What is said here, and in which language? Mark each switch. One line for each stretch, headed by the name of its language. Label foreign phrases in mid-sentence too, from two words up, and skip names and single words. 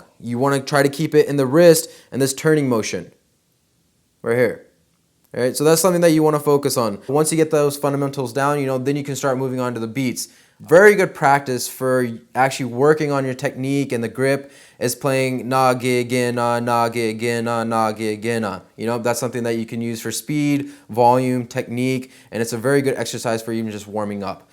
English: You want to try to keep it in the wrist and this turning motion right here. All right, so that's something that you want to focus on. Once you get those fundamentals down, then you can start moving on to the beats. Very good practice for actually working on your technique and the grip is playing na ge ge na ge ge na ge ge na. That's something that you can use for speed, volume, technique, and it's a very good exercise for even just warming up.